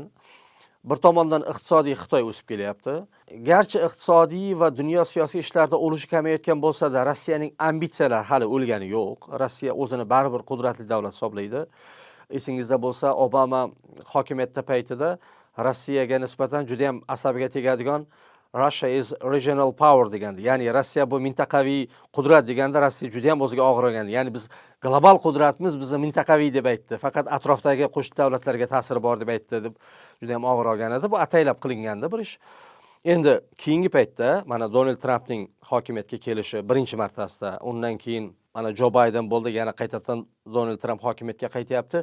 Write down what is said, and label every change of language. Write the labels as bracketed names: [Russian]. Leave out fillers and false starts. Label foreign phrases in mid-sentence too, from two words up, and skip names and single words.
[Uzbek] Bir tomondan iqtisodiy Xitoy o'sib kelyapti. Garchi iqtisodiy va dunyo siyosiy ishlarida ulushi kamayayotgan bo'lsa-da, Rossiyaning ambitsiyalari hali o'lgani yo'q. Rossiya o'zini baribir qudratli davlat hisoblaydi. Esingizda bo'lsa, Obama hokimiyatda paytida Rossiyaga nisbatan juda ham asabiga tegadigan [English] Russia is regional power [Uzbek] degandi. Ya'ni Rossiya bu mintaqaviy qudrat deganda Rossiya juda ham o'ziga og'ir olgandi. Ya'ni biz global qudratimiz bizni mintaqaviy deb aytdi. Faqat atrofdagi qo'shni davlatlarga ta'siri bor deb aytdi deb juda ham og'ir olgan edi. Bu ataylab qilingandi bir ish. Endi keyingi paytda mana Donald Trampning hokimiyatga kelishi birinchi martasida, undan keyin mana Joe Biden bo'ldi, yana qaytadan Donald Trump hokimiyatga qaytyapti.